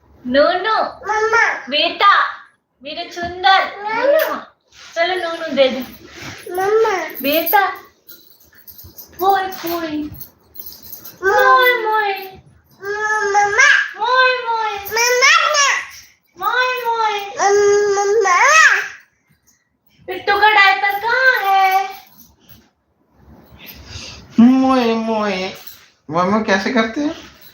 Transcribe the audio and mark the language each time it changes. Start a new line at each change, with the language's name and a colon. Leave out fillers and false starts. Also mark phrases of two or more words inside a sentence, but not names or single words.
Hindi: नूनू मम्मा बेटा मेरे सुंदर चलो नूनू दे दे मम्मा बेटा मोय मोय मोय मोय मम्मा मोय मोय मम्मा मोय मोय मम्मा पिट्टू का डायपर कहाँ है मोए मोए मम्मा कैसे करते हैं?